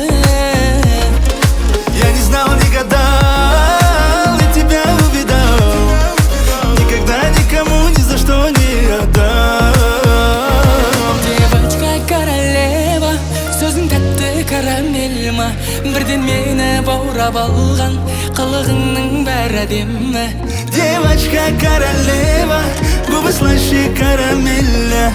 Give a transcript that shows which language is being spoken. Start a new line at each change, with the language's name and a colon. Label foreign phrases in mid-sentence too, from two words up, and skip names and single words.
Russian: Я не знал, не гадал, и тебя увидал. Никогда никому ни за что не отдам. Девочка королева,
Kazakh: сөзің тәтті карамель ма? Бірден мені баурап алған, қылығыңның бәрі әдемі.
Russian: Девочка королева, губы слаще карамеля.